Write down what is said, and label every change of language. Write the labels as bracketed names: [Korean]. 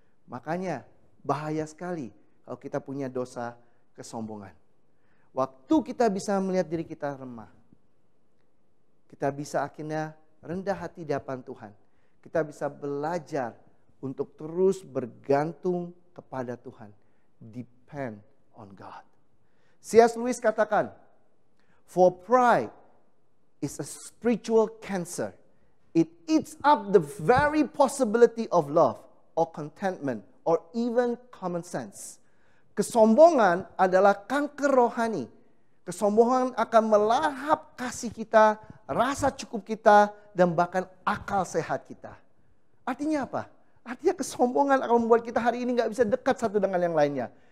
[Indonesian] Makanya bahaya sekali kalau kita punya dosa kesombongan. Waktu kita bisa melihat diri kita lemah, kita bisa akhirnya rendah hati di hadapan Tuhan. Kita bisa belajar untuk terus bergantung kepada Tuhan. [English] Depend on God. C.S. Lewis katakan, for pride is a spiritual cancer. It eats up the very possibility of love or contentment or even common sense. [Indonesian] Kesombongan adalah kanker rohani. Kesombongan akan melahap kasih kita, rasa cukup kita, dan bahkan akal sehat kita. Artinya apa? Artinya kesombongan akan membuat kita hari ini gak bisa dekat satu dengan yang lainnya.